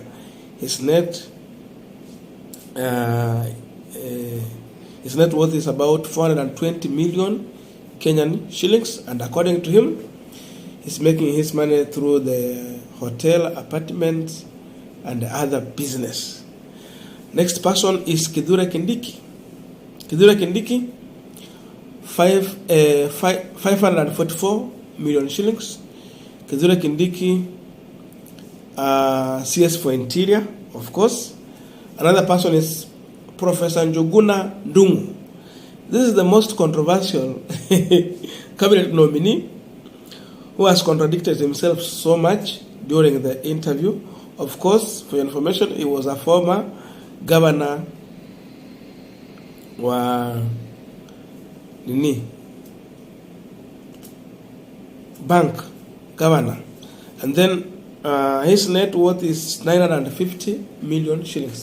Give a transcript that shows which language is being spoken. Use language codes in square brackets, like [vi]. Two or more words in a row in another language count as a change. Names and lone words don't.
[en] His net worth is about 420 million Kenyan shillings, and according to him, he's making his money through the hotel, apartments, and other business. Next person is Kithure Kindiki. Kithure Kindiki, 544 million shillings. Kithure Kindiki, CS for Interior, of course. Another person is Professor Njuguna Ndung'u. This is the most controversial cabinet nominee, who has contradicted himself so much during the interview. Of course, for your information, he was a former governor bank governor, and then his net worth is 950 million shillings.